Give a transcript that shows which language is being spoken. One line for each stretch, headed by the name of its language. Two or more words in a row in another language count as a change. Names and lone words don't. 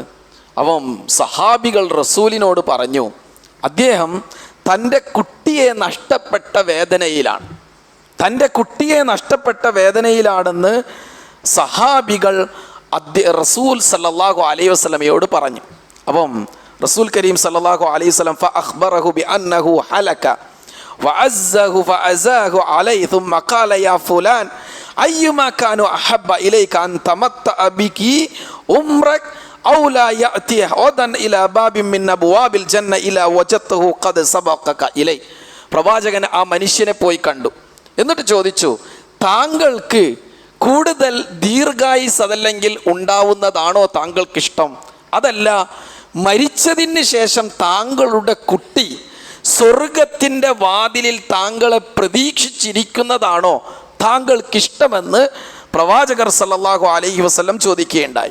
Malayalam: അവൻ സഹാബികൾ റസൂലിനോട് പറഞ്ഞു, അദ്ദേഹം തൻ്റെ കുട്ടിയെ നഷ്ടപ്പെട്ട വേദനയിലാണ്, വേദനയിലാണെന്ന് സഹാബികൾ റസൂൽ
Arabic: صلى الله عليه
Malayalam: വസല്ലമയോട് പറഞ്ഞു.
Arabic: അപ്പം رسول كريم صلى الله عليه وسلم فأخبره بأنه هلك وعزه فعزاه عليه ثم قال يا فلان أيما كان أحب إليك أن تمتع بك عمرك أو لا يأتي غدا إلى باب من أبواب الجنة إلا وجدته قد سبقك إليه.
Malayalam: പ്രവാചകൻ ആ മനുഷ്യനെ പോയി കണ്ടു. എന്നിട്ട് ചോദിച്ചു, താങ്കൾക്ക് കൂടുതൽ ദീർഘായുസ് അതല്ലെങ്കിൽ ഉണ്ടാവുന്നതാണോ താങ്കൾക്കിഷ്ടം? അതല്ല, മരിച്ചതിന് ശേഷം താങ്കളുടെ കുട്ടി സ്വർഗത്തിൻ്റെ വാതിലിൽ താങ്കളെ പ്രതീക്ഷിച്ചിരിക്കുന്നതാണോ താങ്കൾക്കിഷ്ടമെന്ന് പ്രവാചകർ
Arabic: صلى الله عليه وسلم
Malayalam: ചോദിക്കുകയുണ്ടായി.